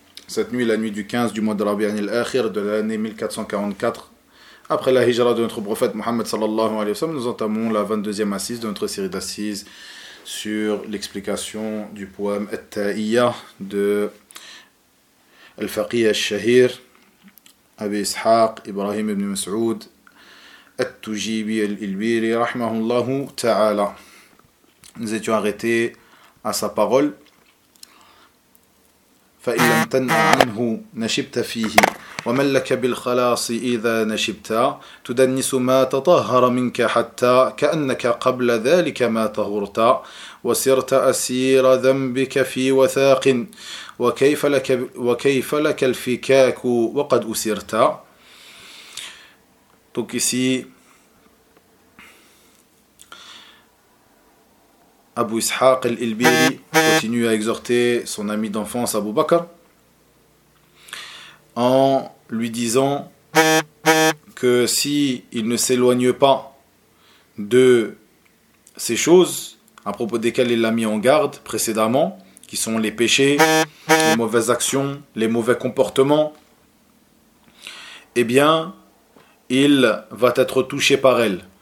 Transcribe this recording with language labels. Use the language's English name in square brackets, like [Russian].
[French] cette nuit, la nuit du 15 du mois de Rabi'an al-Akhir de l'année 1444, après la hijra de notre prophète Mohammed sallallahu alayhi wa sallam, nous entamons la 22e assise de notre série d'assises sur l'explication du poème At-Ta'iyya de Al-Faqih al-Shahir, Abi Ishaq, Ibrahim ibn Mas'ud, At-Tujibi al-Ilbiri, rahmahullahu ta'ala. Nous étions arrêtés à sa parole. [Arabic] فإن لم تنع عنه نشبت فيه ومن لك بالخلاص إذا نشبت تدنس ما تطهر منك حتى كأنك قبل ذلك ما طهرت وسرت أسير ذنبك في وثاق وكيف لك الفكاك وقد أسرت. [French] Donc ici Abu Ishaq al-Ilbiri continue à exhorter son ami d'enfance Abu Bakr en lui disant que si il ne s'éloigne pas de ces choses à propos desquelles il l'a mis en garde précédemment, qui sont les péchés, les mauvaises actions, les mauvais comportements, eh bien, il va être touché par elles.